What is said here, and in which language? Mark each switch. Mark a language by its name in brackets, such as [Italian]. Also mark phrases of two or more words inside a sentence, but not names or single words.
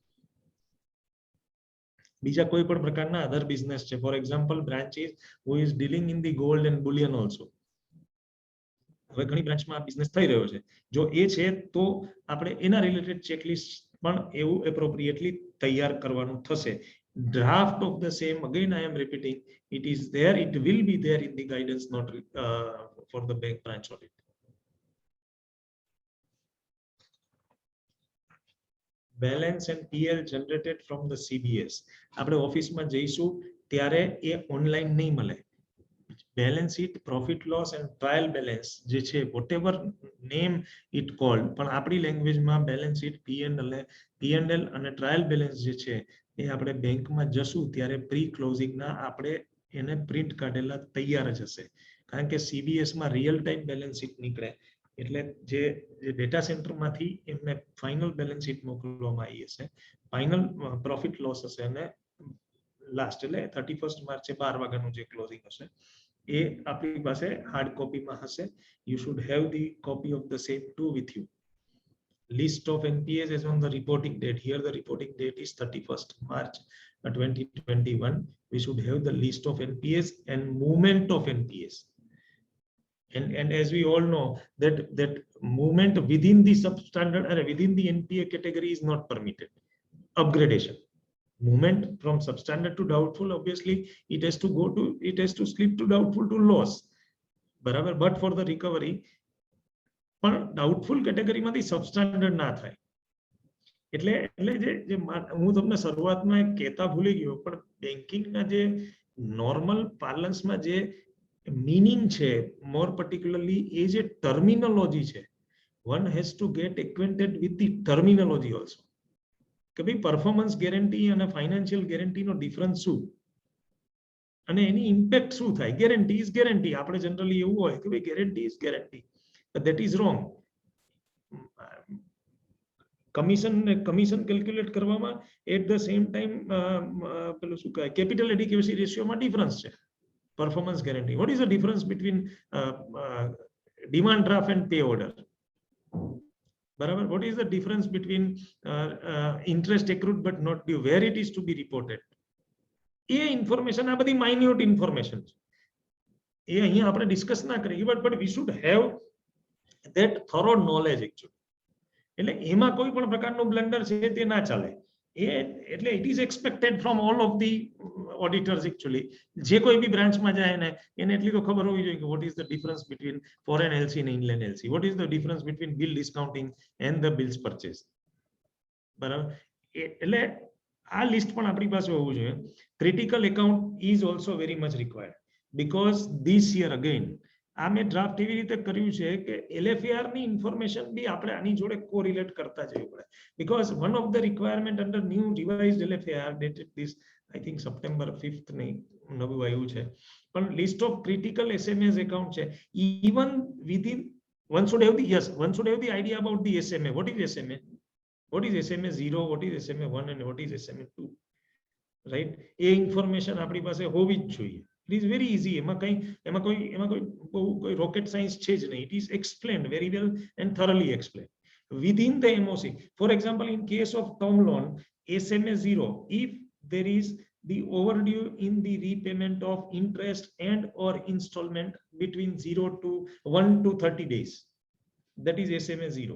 [Gujarati] બીજા કોઈ પણ પ્રકારના [English] other business છે, for example branches who is dealing in the gold and bullion also. [Gujarati] હવે ઘણી બ્રાન્ચમાં આ બિઝનેસ થઈ રહ્યો છે, જો એ છે તો આપણે એના [English] related checklist [Gujarati] પણ એવું એપ્રોપ્રિએટલી તૈયાર કરવાનું થશે. [English] Draft of the same, again I am repeating, it is there, it will be there in the guidance note for the bank branch audit. Balance and PL generated from the CBS. [Gujarati] આપણે ઓફિસમાં જઈશું ત્યારે એ ઓનલાઈન નહીં મળે. [English] balance sheet, profit loss and trial balance [Gujarati] જે છે [English] whatever name it called, [Gujarati] પણ આપણી લેંગ્વેજમાં [English] balance sheet, [Gujarati] P&L અને [English] trial balance [Gujarati] જે છે એ આપણે બેંકમાં જશું ત્યારે [English] pre closing [Gujarati] આપણે એને પ્રિન્ટ કાઢેલા તૈયાર જ હશે, કારણ કે CBS માં [English] real time balance sheet [Gujarati] નીકળે, એટલે જે [English] data center [Gujarati] એમને [English] final balance sheet [Gujarati] મોકલવામાં આવી હશે, [English] final profit loss [Gujarati] હશે અને લાસ્ટ એટલે 31 માર્ચે 12 વાગ્યાનું જે ક્લોઝિંગ હશે એ આપણી પાસે [English] hard copy [Gujarati] હશે. [English] You should have the copy of the same too with you. List of NPAs as on the reporting date. Here the reporting date is 31st March 2021. We should have the list of NPAs and movement of NPAs. And as we all know that movement within the substandard or within the NPA category is not permitted. Upgradation. Movement from substandard to doubtful, obviously it has to slip to doubtful to loss. બરાબર, but for the recovery પણ doubtful category substandard [Gujarati] ના થાય. એટલે જે હું તમને શરૂઆતમાં કહેતા ભૂલી ગયો, પણ બેન્કિંગના જે [English] normal parlance [Gujarati] જે મીનિંગ છે, [English] more particularly [Gujarati] એ જે ટર્મિનોલોજી છે, [English] one has to get acquainted with the terminology also. [Gujarati] કે ભાઈ [English] performance guarantee [Gujarati] અને [English] financial guarantee difference [Gujarati] શું અને એની ઇમ્પેક્ટ શું થાય. [English] guarantee is guarantee, [Gujarati] આપણે જનરલી એવું હોય કે ભાઈ [English] guarantee is guarantee, but that is wrong. commission calculate કરવામાં at the same time [Gujarati] પેલું શું કહેવાય [English] capital adequacy ratio difference છે. performance guarantee, what is the difference between demand draft and pay order? [Gujarati] બરાબર, [English] what is the difference between interest accrued but not due, where it is to be reported? [Gujarati] એ ઇન્ફોર્મેશન, આ બધી [English] minute information [Gujarati] છે, એ અહીંયા આપણે ડિસ્કસ ના કરીએ, [English] but we should have that thorough knowledge actually. [Gujarati] એટલે એમાં કોઈ પણ પ્રકારનું બ્લન્ડર છે તે ના ચાલે. [English] એટલે it is expected from all of the auditors actually. [Gujarati] જે કોઈ બી બ્રાન્ચમાં જાય ને એને એટલી તો ખબર હોવી જોઈએ કે [English] what is the difference between foreign LC and inland LC, what is the difference between bill discounting and the bills purchase. [Gujarati] બરાબર, એટલે આ લિસ્ટ પણ આપણી પાસે હોવું જોઈએ. [English] critical account is also very much required because this year again [Gujarati] આ મેં ડ્રાફ્ટ એવી રીતે કર્યું છે કે LFAR ની ઇન્ફોર્મેશન બી આપણે આની જોડે કોરિલેટ કરતા જવું પડે, [English] because one of the requirement under new revised LFAR dated this I think September 5th ની [Gujarati] નવું આવ્યું છે, પણ [English] list of critical SMAs account છે. Even within one should have the, yes, one should have the idea about the SMA. What is SMA? What is SMA 0, what is SMA 1 and what is SMA 2, right? [Gujarati] એ ઇન્ફોર્મેશન આપણી પાસે હોવી જ જોઈએ. [English] It is very easy. [Gujarati] એમાં કોઈ [English] rocket science [Gujarati] છે જ નહીં. [English] It is explained very well and thoroughly explained within the MOC. For example, in case of term loan, SMA 0, if there is the overdue in the repayment of interest and or installment between 0 to 1 to 30 days, that is SMA 0.